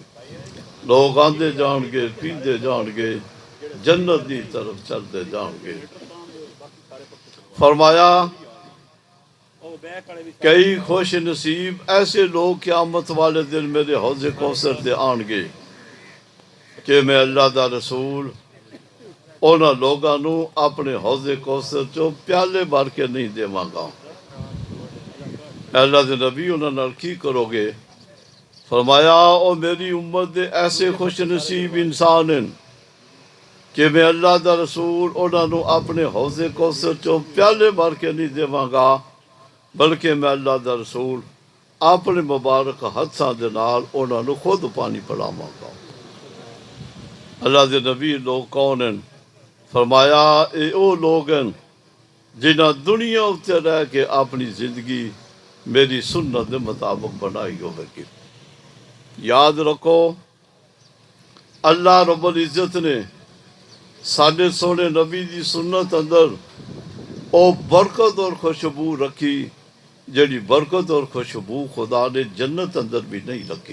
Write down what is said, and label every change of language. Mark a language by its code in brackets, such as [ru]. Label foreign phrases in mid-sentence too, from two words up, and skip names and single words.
[pa] لوگ آندے جان گے پیندے جان گے جنت دی طرف چلتے جان گے۔ فرمایا کئی خوش نصیب ایسے لوگ قیامت والے دن میرے حوض کوثر تے آن گے کہ میں اللہ دا رسول انہاں لوگاں نو اپنے حوض کوثر چو پیالے بھر کے نہیں دیواں گا۔ اللہ دے نبی انہاں نال کی کرو گے؟ فرمایا او میری امت دے ایسے خوش نصیب انسان ہیں کہ میں اللہ دا رسول انہاں نو اپنے حوض کوثر چو پیالے بھر کے نہیں دیواں گا بلکہ میں اللہ دا رسول اپنے مبارک ہتھاں دے نال انہاں نو خود پانی پلاواں گا۔ اللہ دے نبی لوگ کون ہیں؟ فرمایا اے او لوگ ہیں جنہاں دنیا اتے رہ کے اپنی زندگی میری سنت دے مطابق بنائی ہوئے گی۔ یاد رکھو [ar] اللہ رب العزت [pa] نے ساڈے سونے نبی دی سنت اندر او برکت اور خوشبو رکھی جڑی برکت اور خوشبو خدا نے جنت اندر بھی نہیں رکھی۔